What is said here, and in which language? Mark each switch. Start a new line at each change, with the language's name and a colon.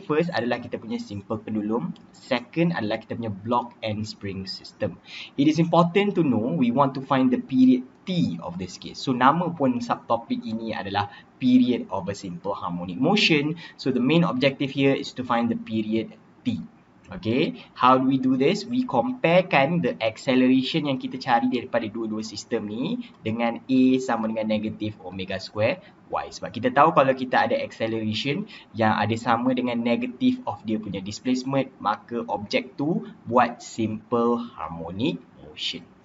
Malay: First adalah kita punya simple pendulum. Second adalah kita punya block and spring system.
English: It is important to know we want to find the period T of this case.
Malay: So, nama pun subtopik ini adalah
English: period of a simple harmonic motion. So, the main objective here is to find the period T. Okay, how do we do this?
Malay: We comparekan the acceleration yang kita cari daripada dua-dua sistem ni dengan A sama dengan negatif omega square Y. Sebab kita tahu kalau kita ada acceleration yang ada sama dengan negatif of dia punya displacement, maka objek tu buat simple harmonic motion.